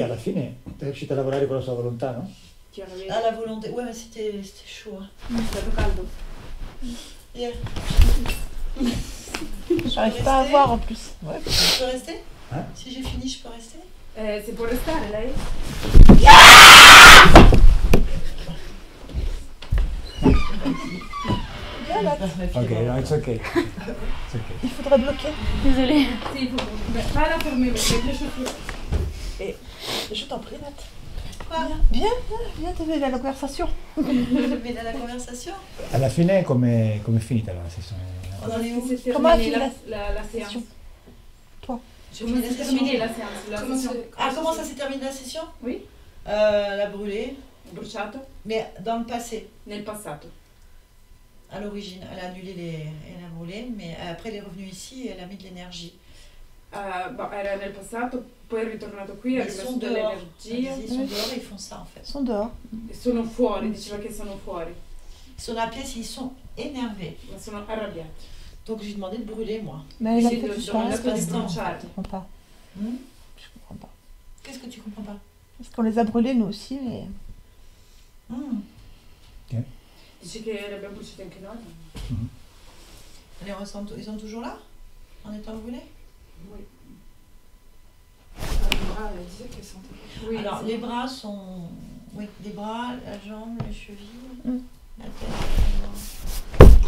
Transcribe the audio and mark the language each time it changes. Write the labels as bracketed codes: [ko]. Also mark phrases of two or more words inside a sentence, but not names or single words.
[it] alla fine è riuscita a lavorare con la sua volontà, no? [fr] Tu es arrivée. Ah, la volonté. Ouais, mais c'était chaud. Hein. [it] Stato caldo. [fr] Yeah. J'arrive pas à voir en plus. Ouais. Je peux rester Hein? Si j'ai fini, je peux rester C'est pour [it] restare, lei? [fr] Viens là. [en] Ok, no, it's ok. It's ok. [fr] Il faudrait bloquer. Désolée. Sì, il faut... Pas la fermer, parce que les chaussures. Je t'en prie, Nat. Quoi Viens, t'as vu la conversation. Mais dans la conversation [it] Alla fine come è finita la sessione? [fr] On en est où C'est Comment a terminé fini la séance? Toi. J'ai Comment fini la s'est session. terminée la séance? Ah, comment ça s'est terminé la session? Oui. La brûlée, [it] Bruciato [fr] mais dans le passé, [it] nel passato. [fr] à l'origine. Elle a annulé elle a brûlé, mais après elle est revenue ici et elle a mis de l'énergie. [it] Era nel passato, poi è ritornato qui, ha [fr] Ils [it] rimesso [fr] sont dehors. [it] dell'energia. [fr] Ils sont dehors et ils font ça en fait. Ils sont dehors. [it] E sono fuori, diceva che sono fuori, [fr] Ils sont dans la pièce, ils sont énervés. [it] ma sono arrabbiati. [fr] Donc j'ai demandé de brûler moi. Mais elle a [it] Sì, [fr] fait [it] ho [fr] tout ça. [it] domandato di [fr] passe pas. [it] bruciare. [fr] Je comprends pas. Hmm? Je comprends pas. Qu'est-ce que tu comprends pas? Parce qu'on les a brûlés nous aussi, mais Hmm. [it] Dici che le abbiamo bruciate anche noi? [fr] Ils sont toujours là? En étant brûlés? Oui. Elle disait qu'elle sentait. Oui, Alors [it] sì. [fr] les bras sont... Oui, les bras, la jambe, les chevilles, Hmm. la tête.